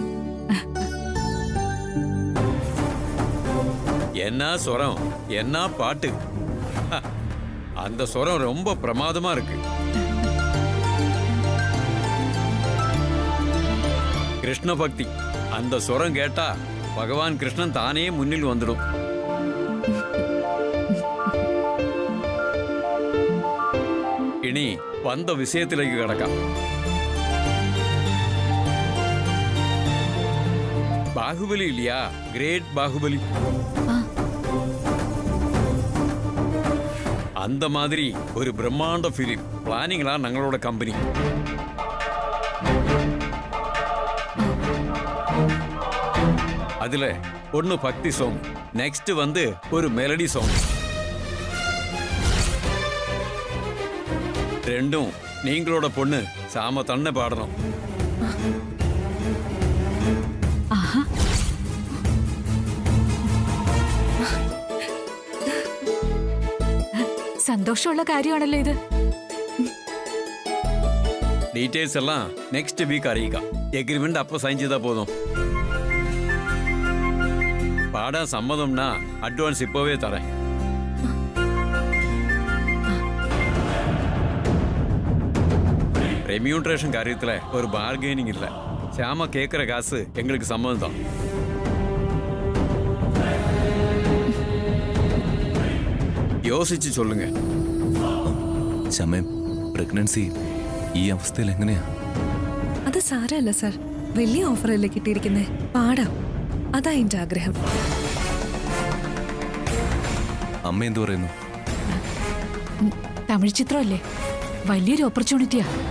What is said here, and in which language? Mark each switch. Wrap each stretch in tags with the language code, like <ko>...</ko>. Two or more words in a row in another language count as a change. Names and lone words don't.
<ta>என்ன சுரம், என்ன பாட்டு! அந்த சுரம் ரொம்ப பிரமாதமா இருக்கு. கிருஷ்ண பக்தி, அந்த சுரம் கேட்டா</ta> <ml>ഭഗവാൻ കൃഷ്ണൻ താനേ മുന്നിൽ വന്നിടും. ഇനി വന്ന വിഷയത്തിലേക്ക് കടക്കാം. ബാഹുബലി ഇല്ലയാ, ഗ്രേറ്റ് ബാഹുബലി.</ml> <ta>அந்த மாதிரி ஒரு பிரம்மாண்ட ஃபிலிம் பிளானிங்களா ഞങ്ങളோட கம்பெனி. அதுல ஒன்னு பக்தி சாங், நெக்ஸ்ட் வந்து ஒரு</ta> <en>melody song.</en> <ta>ரெண்டும் நீங்களோட பொண்ணு சாம தன்னை பாடணும்.</ta> <ml>സന്തോഷമുള്ള കാര്യമാണല്ലോ ഇത്. ഡീറ്റെയിൽസ് എല്ലാം</ml> <en>next week</en> <ml>അറിയിക്കാം. എഗ്രിമെന്റ് അപ്പൊ സൈൻ ചെയ്താ പോതും.</ml> <ta>பாடான் சம்மதம்னா அட்வான்ஸ் இப்போவே தரேன். ரெமியூட்ரேஷன் காரியத்துல ஒரு பார்கெனிங் இல்ல. சாம கேட்கிற காசு எங்களுக்கு சம்மதம் தான். யோசிச்சு சொல்லுங்க.</ta> <ml>ശ്യാമേ, പ്രഗ്നൻസി ഈ അവസ്ഥയിൽ എങ്ങനെയാ? അത് സാരമല്ല സർ, വലിയ ഓഫറല്ലേ കിട്ടിയിരിക്കുന്നേ, പാടാം. അതാ എന്റെ ആഗ്രഹം. അമ്മ എന്തു പറയുന്നു? തമിഴ് ചിത്രമല്ലേ, വലിയൊരു ഓപ്പർച്യൂണിറ്റിയാ.</ml>